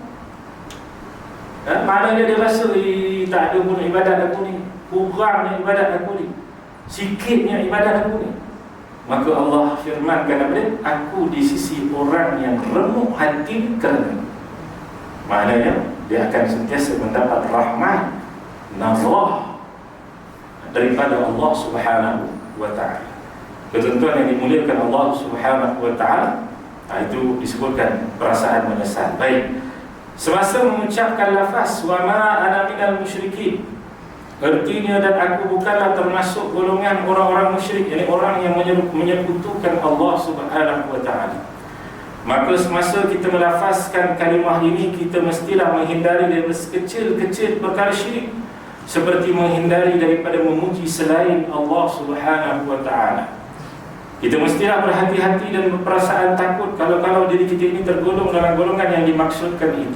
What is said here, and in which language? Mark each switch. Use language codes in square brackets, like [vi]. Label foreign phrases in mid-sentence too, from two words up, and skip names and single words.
[ms] Maknanya dia rasa tak ada pun ibadat aku ni, kurangnya ibadat aku ni, sikitnya ibadat aku ni. Maka Allah firmankan kepada dia, aku di sisi orang yang remuk hati kerana. Maknanya dia akan sentiasa mendapat rahmat, nazarah daripada [ar] الله سبحانه وتعالى. [ms] Ketentuan yang dimuliakan [ar] الله سبحانه وتعالى, [ms] itu disebutkan perasaan menyesal. Baik, semasa mengucapkan lafaz [ar] وما أنا من المشركين, [ms] artinya dan aku bukanlah termasuk golongan orang-orang musyrik, yakni orang yang menyekutukan [ar] الله سبحانه وتعالى. [ms] Maka semasa kita melafazkan kalimah ini, kita mestilah menghindari daripada sekecil-kecil perkara syirik, seperti menghindari daripada memuji selain [ar] الله سبحانه وتعالى. [ms] Kita mestilah berhati-hati dan berperasaan takut kalau diri kita ini tergolong dalam golongan yang dimaksudkan itu.